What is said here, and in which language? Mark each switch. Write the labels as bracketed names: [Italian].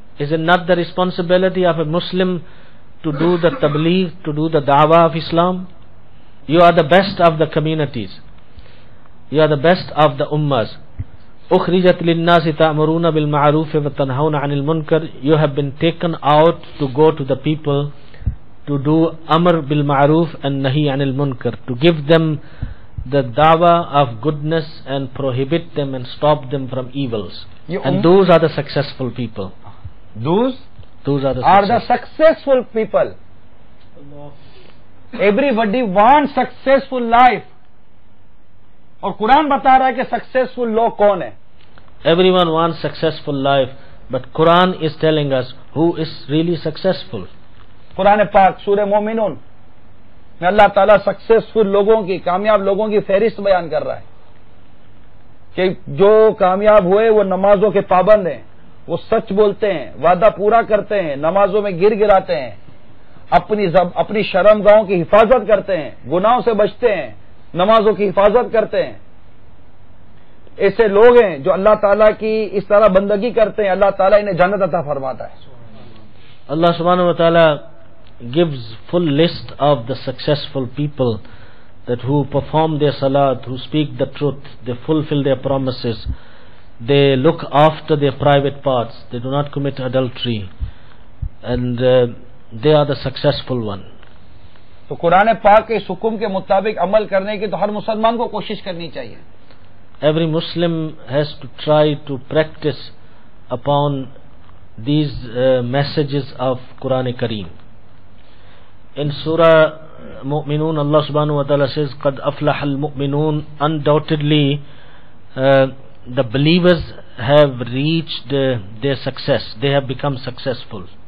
[English] Is it not the responsibility of a Muslim to do the tabligh, to do the da'wah of Islam? You are the best of the communities. You are the best of the ummahs. [Arabic] أخرجت للناس تأمرون بالمعروف وتنهون عن المنكر. [English] You have been taken out to go to the people to do amr bil ma'ruf and nahi anil munkar, to give them the dawah of goodness and prohibit them and stop them from evils. And those are the successful people. Those are the successful people. Everybody wants successful life. [Urdu] اور قرآن بتا رہا ہے کہ successful لوگ کون ہیں. [English] Everyone wants successful life, but Quran is telling us who is really successful. [Urdu] قرآن پاک سورہ مومنون میں اللہ تعالیٰ سکسیسفل لوگوں کی, کامیاب لوگوں کی فہرست بیان کر رہا ہے کہ جو کامیاب ہوئے وہ نمازوں کے پابند ہیں, وہ سچ بولتے ہیں, وعدہ پورا کرتے ہیں, نمازوں میں گر گراتے ہیں, اپنی شرم گاہوں کی حفاظت کرتے ہیں, گناہوں سے بچتے ہیں, نمازوں کی حفاظت کرتے ہیں. ایسے لوگ ہیں جو اللہ تعالیٰ کی اس طرح بندگی کرتے ہیں, اللہ تعالیٰ انہیں جنت عطا فرماتا ہے. [English] Allah subhanahu wa ta'ala gives full list of the successful people, that who perform their salat, who speak the truth, they fulfill their promises, they look after their private parts, they do not commit adultery, and they are the successful one. [Urdu] تو قرآن پاک کے اس حکم کے مطابق عمل کرنے کی تو ہر مسلمان کو کوشش کرنی چاہیے. [English] Every Muslim has to try to practice upon these messages of Quran Kareem. In Surah Mu'minun, Allah subhanahu wa ta'ala says, [Arabic] قَدْ أَفْلَحَ الْمُؤْمِنُونَ. [English] Undoubtedly, the believers have reached their success. They have become successful.